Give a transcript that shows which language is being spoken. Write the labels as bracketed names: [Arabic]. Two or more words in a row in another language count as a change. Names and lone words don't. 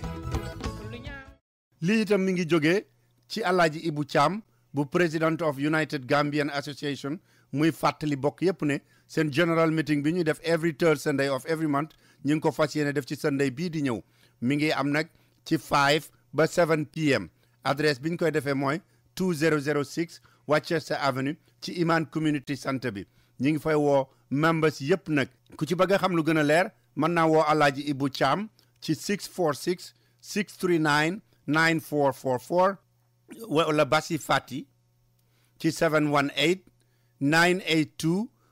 [Wolof] lii itam mi ngi jógee ci Alaaji Ibu Caam bu [English] President of United Gambian Association [Wolof] muy fàttali bokk yépp ne seen [English] general meeting [Wolof] bi ñuy def [English] every third Sunday of every [Wolof] month ñu ngi ko fas yéene def ci Sunday bii di ñëw mi ngi am nag ci 5 ba 7 PM adresse bi ñu koy defee mooy 2006 Worcester Avenue ci Iman Community Center bi ñu ngi fay woo members yépp nag ku ci bëgg a xam lu gën a leer mën naa woo Alaaji Ibu Thiam ci 646 639 9444 wala Basi Fati ci 718 982